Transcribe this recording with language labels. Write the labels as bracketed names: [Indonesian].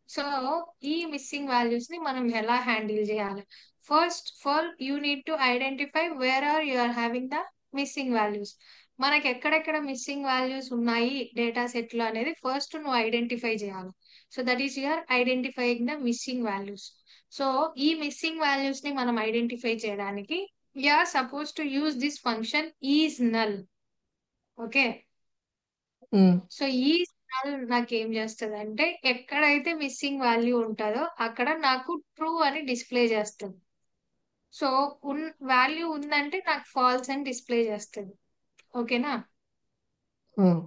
[Telugu] So ఈ missing values ని మనం ఎలా హ్యాండిల్ చేయాలి? [English] First of all, you need to identify where are you are having the missing values. [Telugu] మనకి ఎక్కడెక్కడ మిస్సింగ్ వాల్యూస్ ఉన్నాయి డేటా సెట్ లో అనేది ఫస్ట్ నువ్వు ఐడెంటిఫై చేయాలి. [English] So that is your identifying the missing values. [Telugu] So ఈ missing values ని మనం ఐడెంటిఫై చేయడానికి [English] you are supposed to use this function is null. Okay, um, [Telugu] so ఈ నల్ నాకు ఏం చేస్తుంది అంటే ఎక్కడైతే మిస్సింగ్ వాల్యూ ఉంటుందో అక్కడ నాకు ట్రూ అని డిస్ప్లే చేస్తుంది. సో వాల్యూ ఉందంటే నాకు ఫాల్స్ అని డిస్ప్లే చేస్తుంది. ఓకేనా? ఆ,